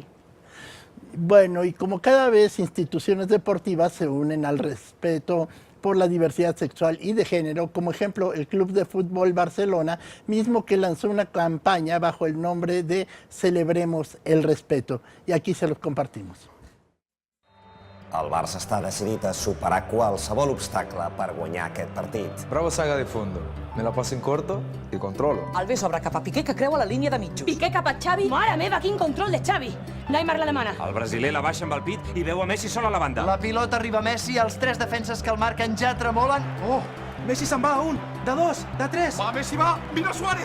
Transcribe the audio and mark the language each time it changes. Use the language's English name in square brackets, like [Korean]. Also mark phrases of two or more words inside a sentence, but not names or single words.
[Spanish] Bueno, y como cada vez instituciones deportivas se unen al respeto por la diversidad sexual y de género, como ejemplo el Club de Fútbol Barcelona, mismo que lanzó una campaña bajo el nombre de Celebremos el Respeto. Y aquí se los compartimos. [Catalan] El Barça està decidit a superar qualsevol obstacle per guanyar aquest partit. [Spanish] Bravo saga de fondo. Me la paso en corto y controlo. [Catalan] Alves obre cap a Piqué, que creua la línia de mitjos. Piqué cap a Xavi. Mare meva, quin control de Xavi. Neymar la demana. El brasiler la baixa amb el pit i veu a Messi sol a la banda. La pilota arriba a Messi, els 3 defenses que el marquen ja tremolen. Oh, Messi se'n va, un, de dos, de tres. Va, Messi va! Mira Suárez!